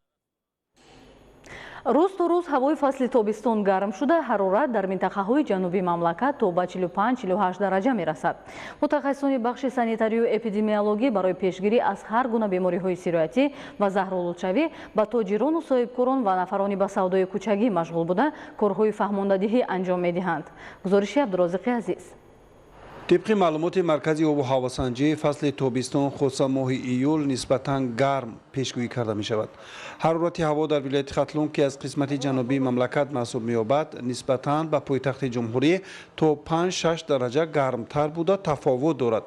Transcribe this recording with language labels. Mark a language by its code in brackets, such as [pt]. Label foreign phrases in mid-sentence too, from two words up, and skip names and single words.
[tg] рӯз то рӯз ҳавои фасли тобистон гарм шуда ҳарорат дар минтақаҳои ҷанубии мамлакат то ба 45-48 дараҷа мерасад. мутахассисони бахши санитарию эпидемиологӣ барои пешгирӣ аз ҳар гуна бемориҳои сироятӣ ва заҳролудшавӣ ба тоҷирону соҳибкорон ва нафарони ба савдои кӯчагӣ машғул буда корҳои фаҳмондадиҳӣ анҷом медиҳанд. гузориши Абдуразиқи Азиз. [fa] طبق معلومات مرکزی آب و هواسنجی فصل تابستان خصوصا ماه ایول نسبتاً گرم پیشگویی کرده می شود. حرارت هوا در ولایت ختلون که از قسمت جنوبی مملکت محسوب می یابد نسبتاً به پایتخت جمهوری تا 5-6 درجه گرمتر بوده تفاوت دارد.